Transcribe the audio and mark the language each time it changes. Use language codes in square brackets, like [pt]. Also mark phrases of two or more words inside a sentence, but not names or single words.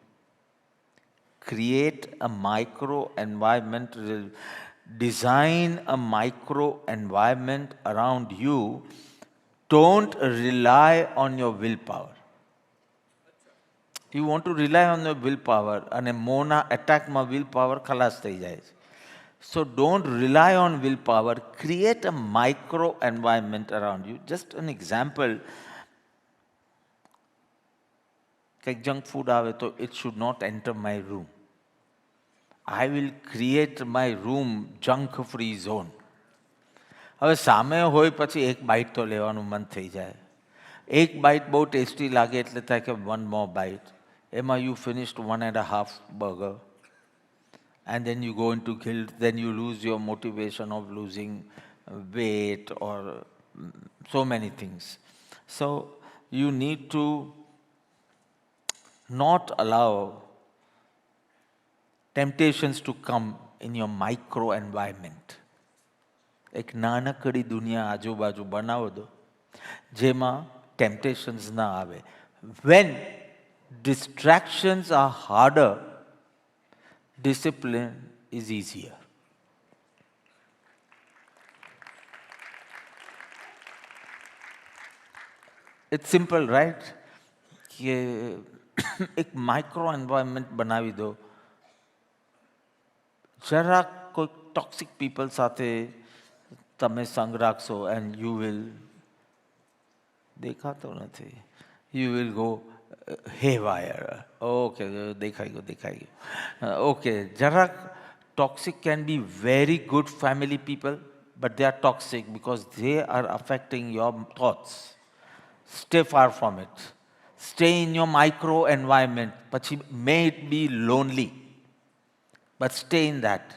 [en] Create a micro environment, design a micro environment around you. Don't rely on your willpower. You want to rely on your willpower and [gu] મોના એટેકમાં [en] willpower [gu] ખલાસ થઈ જાય છે. [en] So don't rely on willpower. Create a micro environment around you. Just an example. Like junk food [gu] આવે તો [en] it should not enter my room. I will create my room junk free zone. [gu] હવે સામે હોય પછી એક બાઇટ તો લેવાનું મન થઈ જાય. એક બાઇટ બહુ ટેસ્ટી લાગે એટલે થાય કે [en] one more bite. Emma, you finished 1.5 burger. And then you go into guilt, then you lose your motivation of losing weight or so many things. So you need to not allow temptations to come in your micro environment. [gu] એક નાનકડી દુનિયા આજુબાજુ બનાવો દો જેમાં temptations ના આવે. [en] When distractions are harder, discipline is easier. It's simple, right? [gu] કે એક [en] micro environment [gu] બનાવી દો. જરાક કોઈ [en] toxic people [gu] સાથે તમે સંગ રાખશો [en] and you will [gu] દેખાતો નથી. [en] You will go haywire. [gu] Okay, દેખાઈ ગયું. [en] Okay, જરાક Toxic can be very good family people, but they are toxic because they are affecting your thoughts. Stay far from it. Stay in your micro environment. May it be lonely, but stay in that.